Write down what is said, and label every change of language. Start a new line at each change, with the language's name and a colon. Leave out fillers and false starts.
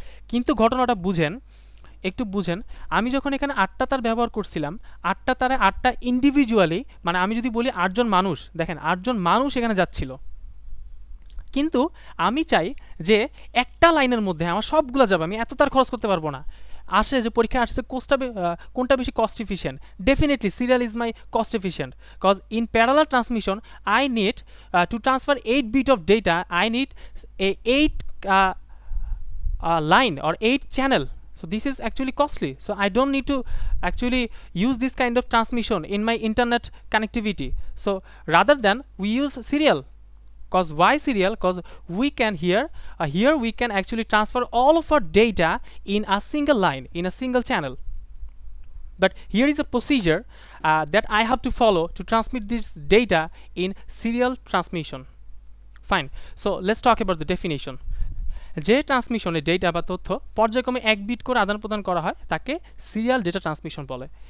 Bangla: কিন্তু ঘটনাটা বুঝেন, একটু বুঝেন, আমি যখন এখানে 8টা তার ব্যবহার করছিলাম, 8টা তারে 8টা ইন্ডিভিজুয়ালি, মানে আমি যদি বলি 8 জন মানুষ, দেখেন 8 জন মানুষ এখানে যাচ্ছিল, কিন্তু আমি চাই যে একটা লাইনের মধ্যে আমার সবগুলো যাবে, আমি এত তার খরচ করতে পারবো না। আসে যে পরীক্ষায় আসছে কোনটা বেশি
English: Cost efficient, definitely serial is my cost efficient, cause in parallel transmission I need to transfer 8 bit of data, I need a 8 line or 8 channel. So this is actually costly, so I don't need to actually use this kind of transmission in my internet connectivity. So rather than we use serial, cause why serial, cause we can here we can actually transfer all of our data in a single line, in a single channel. But here is a procedure that I have to follow to transmit this data in serial transmission. Fine, so let's talk about the definition.
Bangla: যে ট্রান্সমিশনে data বা তথ্য পর্যায়ক্রমে 1 bit করে আদান প্রদান করা হয় তাকে সিরিয়াল ডেটা ট্রান্সমিশন বলে।